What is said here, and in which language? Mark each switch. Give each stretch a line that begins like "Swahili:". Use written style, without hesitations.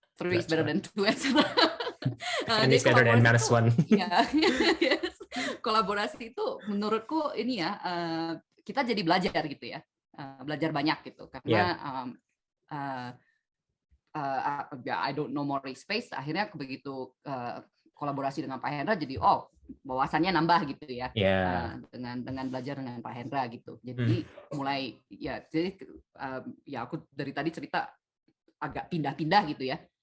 English: Three is better than two, etc. And it's better than minus one. Ya, yes.
Indonesian: Kolaborasi itu menurutku ini ya, kita jadi belajar gitu ya, belajar banyak gitu. Karena
English: I don't know more space.
Indonesian: Akhirnya begitu kolaborasi dengan Pak Hendra, jadi wawasannya nambah gitu ya, dengan belajar dengan Pak Hendra gitu. Jadi mulai ya, jadi ya aku dari tadi cerita agak pindah-pindah gitu ya.